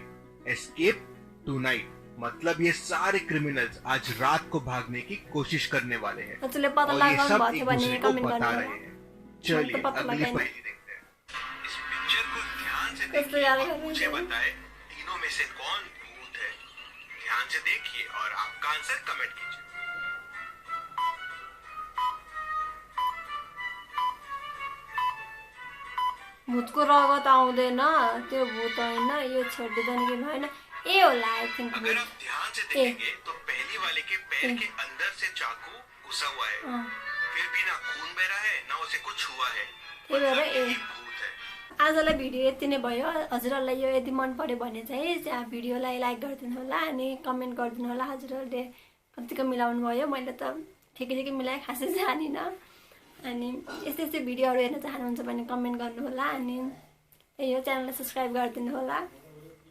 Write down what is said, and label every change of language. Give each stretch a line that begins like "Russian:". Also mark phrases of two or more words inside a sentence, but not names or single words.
English: Escape tonight,
Hindi: मतलब ये सारे क्रिमिनल्स आज रात को भागने की कोशिश करने वाले हैं और ये सब एक दूसरे को बता रहे हैं। चलिए अगली पहेली देखते हैं। इस पिक्चर को ध्यान से देखिए और मुझे बताएं तीनों में से कौन भूत है। ध्यान से देखिए और आपका आंसर कमेंट कीजिए।
Nepali: भूतको रगत आउँदैन, त्यो भूत होइन, यो छोडिदिँदैन कि भएन ए होला
English: I think.
Hindi: अगर आप ध्यान से देखेंगे तो पहली वाले के पैर के अंदर से चाकू घुसा हुआ है, फिर भी ना खून बह रहा है ना उसे कुछ हुआ है, मतलब ये भूत है।
Nepali: आजलाई भिडियो यति नै भयो। हजुरहरुलाई यो यदि मन पर्यो भने चाहिँ भिडियोलाई लाइक गरिदिनु होला अनि कमेन्ट गरिदिनु होला। हजुरहरुले कतिको मिलाउनु भयो, मैले त ठिकै मिलाए, खासै जानिन। अनि यस्तै भिडियोहरु हेर्न चाहनुहुन्छ भने कमेन्ट गर्नु होला अनि यो च्यानललाई सब्स्क्राइब गरिदिनु होला।